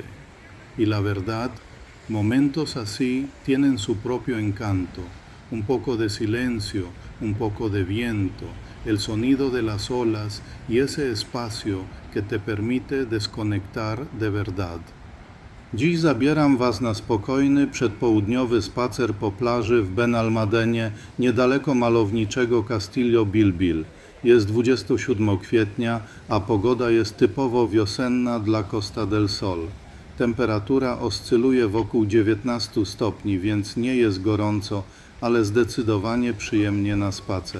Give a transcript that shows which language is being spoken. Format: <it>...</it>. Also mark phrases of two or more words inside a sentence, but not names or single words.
<es>Y la verdad, momentos así tienen su propio encanto. Un poco de silencio, un poco de viento, el sonido de las olas y ese espacio que te permite desconectar de verdad.</es> <pl>Dziś zabieram Was na spokojny, przedpołudniowy spacer po plaży w Benalmádenie, niedaleko malowniczego Castillo Bilbil. Jest 27 kwietnia, a pogoda jest typowo wiosenna dla Costa del Sol. Temperatura oscyluje wokół 19 stopni, więc nie jest gorąco, ale zdecydowanie przyjemnie na spacer.</pl>